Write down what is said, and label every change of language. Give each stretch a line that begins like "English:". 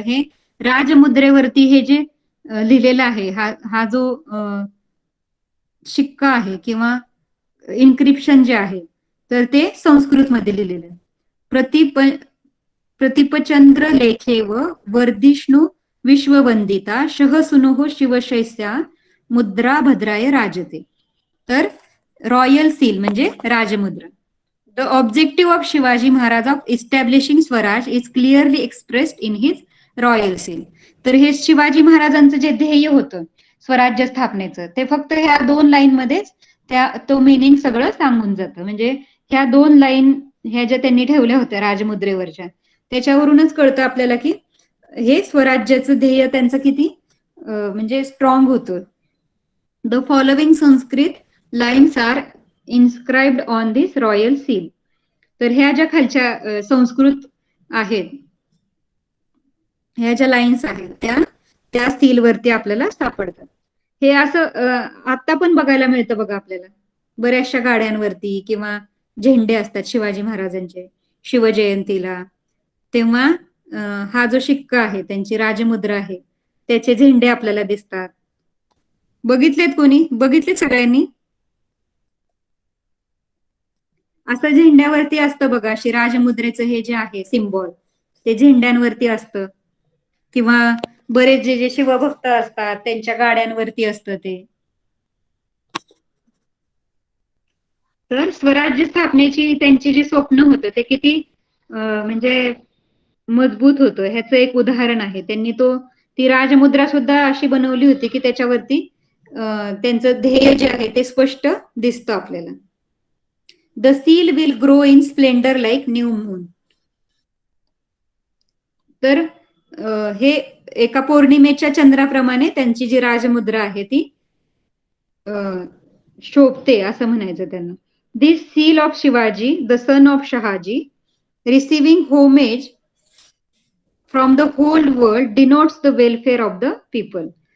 Marathi: हे राजमुद्रेवरती हे जे लिहिलेलं आहे, हा जो शिक्का आहे किंवा इन्क्रिप्शन जे आहे, तर ते संस्कृतमध्ये लिहिलेलं आहे.
Sanskrit: प्रतिपचंद्र लेखे व वर्धिष्णू विश्ववंदिता शहसुनुः शिवशैस्या मुद्रा भद्राय राजते.
Marathi: तर रॉयल सील म्हणजे राजमुद्रा.
English: The objective of Shivaji Maharaj of establishing Swaraj is clearly expressed in his royal seal.
Marathi: तर हे शिवाजी महाराजांचं जे ध्येय होतं स्वराज्य स्थापनेचं, ते फक्त ह्या 2 लाईन मध्येच तो मिनिंग सगळं सांगून जातं. म्हणजे ह्या 2 लाईन ह्या ज्या त्यांनी ठेवल्या होत्या राजमुद्रेवरच्या, त्याच्यावरूनच कळतं आपल्याला की हे स्वराज्याचं ध्येय त्यांचं किती म्हणजे स्ट्रॉंग होतं.
English: The following Sanskrit lines are inscribed on this royal seal.
Marathi: तर ह्या ज्या खालच्या संस्कृत आहेत, ह्या ज्या लाईन्स आहेत त्या सील वरती आपल्याला सापडतात. हे असं आता पण बघायला मिळतं बघा आपल्याला बऱ्याचशा गाड्यांवरती, किंवा झेंडे असतात शिवाजी महाराजांचे शिवजयंतीला, तेव्हा हा जो शिक्का आहे, त्यांची राजमुद्रा आहे, त्याचे झेंडे आपल्याला दिसतात. बघितलेत कोणी? बघितले सगळ्यांनी? असं झेंड्यावरती असतं बघा, अशी राजमुद्रेचं हे जे आहे सिम्बॉल, ते झेंड्यांवरती असतं. किंवा बरेच जे शिवभक्त असतात त्यांच्या गाड्यांवरती असतं ते. तर स्वराज्य स्थापनेची त्यांची जी स्वप्न होतं ते किती म्हणजे मजबूत होतं, ह्याचं एक उदाहरण आहे. त्यांनी ती राजमुद्रा सुद्धा अशी बनवली होती की त्याच्यावरती त्यांचं ध्येय जे आहे ते स्पष्ट दिसतं आपल्याला.
English: The seal will grow in splendour like new moon.
Marathi: तर हे एका पौर्णिमेच्या चंद्राप्रमाणे त्यांची जी राजमुद्रा आहे ती शोभते असं म्हणायचं त्यांना.
English: This seal of Shivaji the son of Shahaji receiving homage from the whole world denotes the welfare of the people.